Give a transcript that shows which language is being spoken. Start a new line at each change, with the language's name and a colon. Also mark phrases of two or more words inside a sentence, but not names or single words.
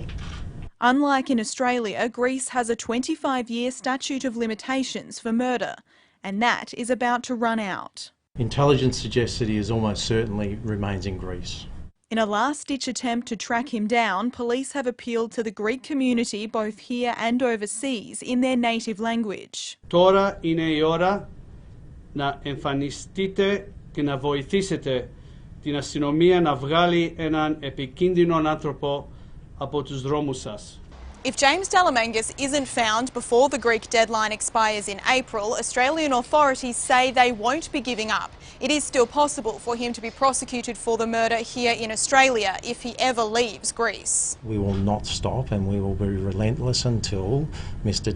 English: Unlike in Australia, Greece has a 25-year statute of limitations for murder, and that is about to run out. Intelligence suggests that he is almost certainly remains in Greece. In a last-ditch attempt to track him down, police have appealed to the Greek community both here and overseas in their native language.
Greek: Τώρα είναι η ώρα να εμφανιστείτε και να βοηθήσετε την αστυνομία να βγάλει έναν επικίνδυνο άνθρωπο από τους δρόμους σας.
English: If James Delamangas isn't found before the Greek deadline expires in April, Australian authorities say they won't be giving up. It is still possible for him to be prosecuted for the murder here in Australia if he ever leaves Greece. We will not stop and we will be relentless until Mr.